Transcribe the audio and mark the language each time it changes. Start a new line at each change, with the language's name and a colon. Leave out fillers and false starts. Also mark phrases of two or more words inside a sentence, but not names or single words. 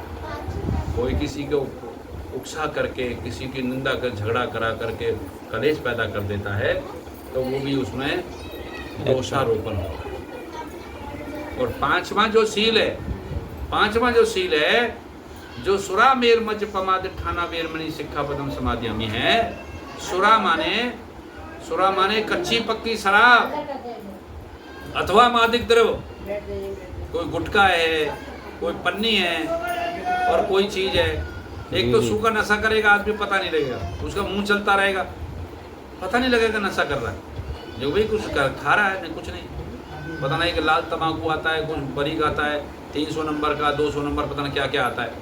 Hindi: कोई किसी को उकसा करके, किसी की निंदा कर, झगड़ा करा करके कलेश पैदा कर देता है तो वो भी उसमें दोषारोपण होता है। और पांचवा जो सील है, जो
Pali: सुरा मेर मज पमाद ठाना वेरमणि सिक्खापदम समाधियामी
Hindi: है। सुरा माने कच्ची पक्की शराब अथवा मादक द्रव्य, कोई गुटखा है, कोई पन्नी है और कोई चीज है। एक तो सूखा नशा करेगा आदमी, पता नहीं लगेगा, उसका मुंह चलता रहेगा, पता नहीं लगेगा नशा कर रहा है, जो भाई कुछ खा रहा है, नहीं कुछ नहीं पता नहीं कि लाल तम्बाकू आता है, कुछ बरीक आता है, 300 नंबर का, 200 नंबर, पता नहीं क्या क्या आता है।